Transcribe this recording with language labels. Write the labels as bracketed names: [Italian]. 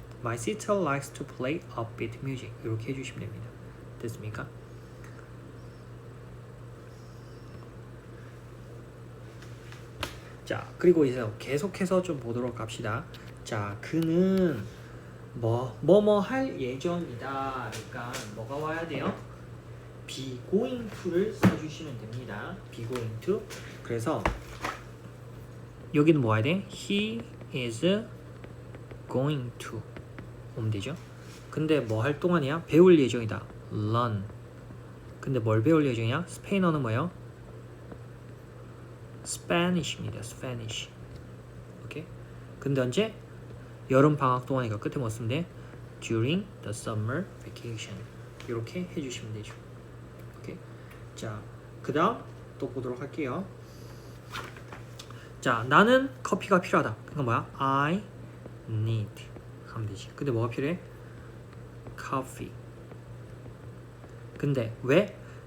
[English] My sister likes to play upbeat music. [Korean] 이렇게 해주시면 됩니다. 됐습니까? 자, 그리고 이제 계속해서 좀 보도록 합시다. 자, 그는 뭐뭐 할 예정이다. 그러니까 뭐가 와야 돼요? [English] be going to [Korean] 를 써주시면 됩니다. [English] be going to. [Korean] 그래서 여기는 뭐 와야 돼? [English] He is going to [Korean] 오면 되죠. 근데 뭐 할 동안이야? 배울 예정이다. [English] learn. [Korean] 근데 뭘 배울 예정이야? 스페인어는 뭐예요? [English] Spanish입니다. Spanish. [Korean] 오케이. 근데 언제? 여름 방학 동안이니까 끝에 뭐 쓰면 돼? [English] During the summer vacation. [Korean] 이렇게 해주시면 되죠. 오케이. 자, 그다음 또 보도록 할게요. 자, 나는 커피가 필요하다. 그러니까 뭐야? [English] I need. [Korean] 하면 되지. 근데 뭐가 필요해? [English] Coffee. [Korean] 근데 왜?